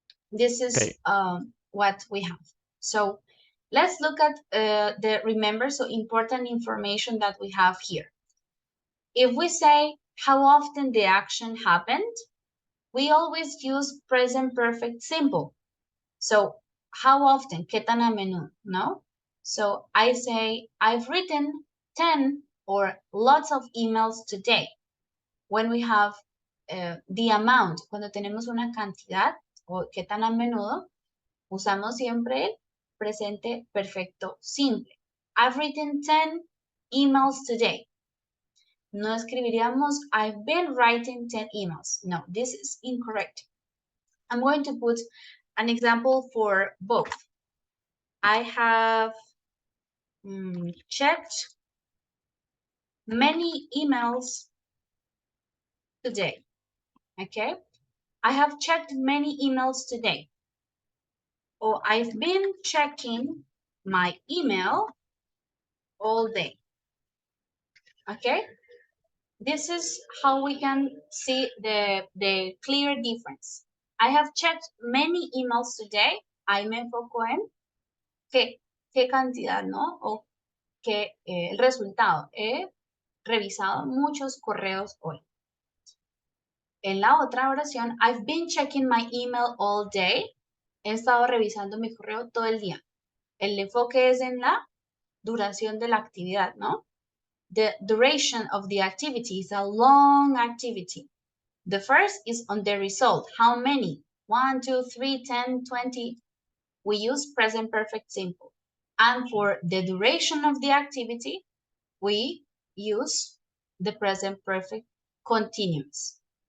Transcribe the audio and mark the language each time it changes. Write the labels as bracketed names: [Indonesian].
[English] This is what we have. So let's look at remember, so important information that we have here. If we say how often the action happened, we always use present perfect simple. So how often, [Spanish] ¿qué tan a menudo? No? [English] So I say, I've written 10 or lots of emails today. When we have the amount, [Spanish] cuando tenemos una cantidad, o qué tan a menudo, usamos siempre el presente perfecto simple. [English] I've written 10 emails today. [Spanish] No escribiríamos, [English] I've been writing 10 emails. No, this is incorrect. I'm going to put an example for both. I have checked many emails today. Okay? I have checked many emails today. Or I've been checking my email all day. Okay? This is how we can see the clear difference. I have checked many emails today. [Spanish] I me enfoco en qué cantidad, ¿no? O que el resultado. He revisado muchos correos hoy. En la otra oración, [English] I've been checking my email all day. [Spanish] He estado revisando mi correo todo el día. El enfoque es en la duración de la actividad, ¿no? [English] The duration of the activity is a long activity. The first is on the result. How many? 1, 2, 3, 10, 20. We use present perfect simple. And for the duration of the activity, we use the present perfect continuous.